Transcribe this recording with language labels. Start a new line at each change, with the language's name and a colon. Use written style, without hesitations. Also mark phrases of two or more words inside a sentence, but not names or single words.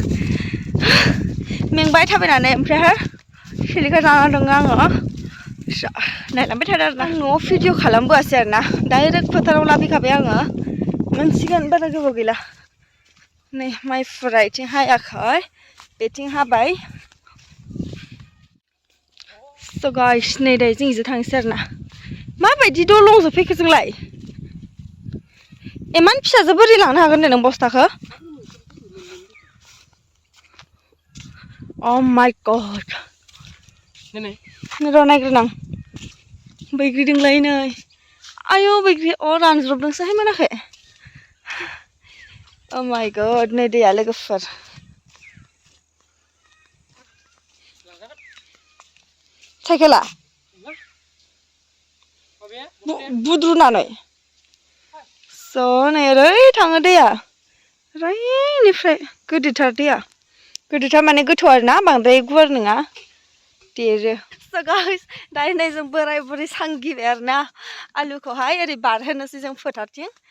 Bodo: मेंबाय थाबायनानै ओमफ्रायहाय सिलिखा जाना दङ आङो नायलांबाय थादों आरोना न'आव भिडिअ खालामबोआसै आरोना डाइरेक्ट फोथाराव लाबोखाबाय आङो मोनसिगोन बारा गोबाव गैला नै माइफोरा इथिं हायाखै बेथिं हाबाय
English: so guys
Bodo: नै दायो जों इजों थांसै आरोना माबायदि दलंजों फैखो जोंलाय इमान फिसाजो बोरै लांनो हागोन दे नों बस्थाखौ
English: Oh my god
Bodo: र' नायग्रोनां बैग्रि दंलाय नै आयौ बैग्रि रानज्रबदोंसोहाय मोनाखै
English: Oh my god
Bodo: नै दैया लोगोफोर साइकेला बुद्रुनानै स' नै ओरै थाङो दैया ओरैनिफ्राय गोदोरथार दैया गोदोरथार माने गोथौ आरोना बांद्राय गुवार नङा देरो
English: so guys
Bodo: दायो नै जों बोराय बुरै सांगिबाय आरोना आलुखौहाय ओरै बारहोनोसै जों फोथारथिं